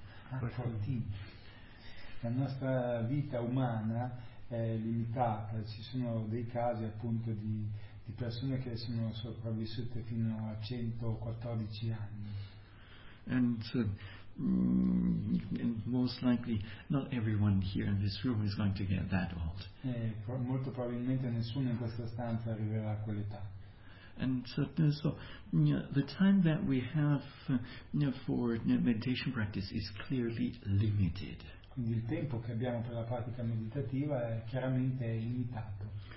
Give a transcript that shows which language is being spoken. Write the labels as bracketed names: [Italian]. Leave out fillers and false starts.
[Italian] 114. La nostra vita umana è limitata, ci sono dei casi appunto di persone che sono sopravvissute fino a 114 anni. [English] And and most likely not everyone here in this room is going to get that old. [Italian] Molto probabilmente nessuno in questa stanza arriverà a quell'età. [English] And so the time that we have for meditation practice is clearly limited. [Italian] Quindi il tempo che abbiamo per la pratica meditativa è chiaramente limitato.